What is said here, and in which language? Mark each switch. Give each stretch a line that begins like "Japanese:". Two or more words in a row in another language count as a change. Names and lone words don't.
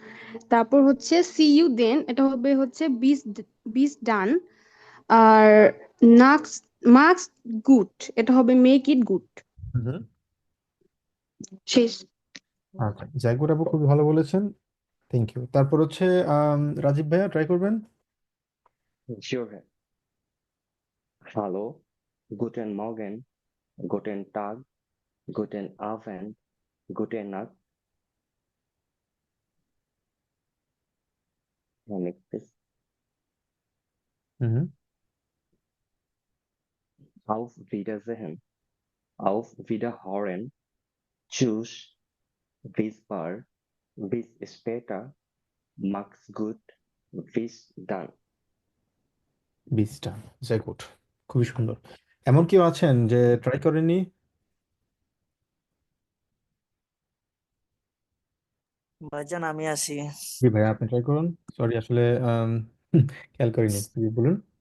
Bangla: তারপর হচ্ছে
English: see you then,
Bangla: এটা হবে হচ্ছে
German: bis bis dann.
Bangla: আর নাক্স মার্কস গুড, এটা হবে
English: make it good.
Bangla: হুম। শেষ। আচ্ছা, জায়গুড আপু খুবই ভালো বলেছেন,
English: thank you.
Bangla: তারপর হচ্ছে রাজীব ভাইয়া ট্রাই করবেন।
English: Sure.
German: Hallo, guten Morgen, guten Tag, guten Abend, gute Nacht.
English: Next is
Bangla: হুম।
German: Auf Wiedersehen, auf Wiederhören, Tschüss, bis bald, bis später, mach's gut, bis dann.
Bangla: 20টা। জায়গুড, খুবই সুন্দর। এমন কেউ আছেন যে ট্রাই করেননি? ভাইজান আমি আছি। জি ভাইয়া, আপনি ট্রাই করুন। সরি, আসলে খেয়াল করিনি। জি, বলুন।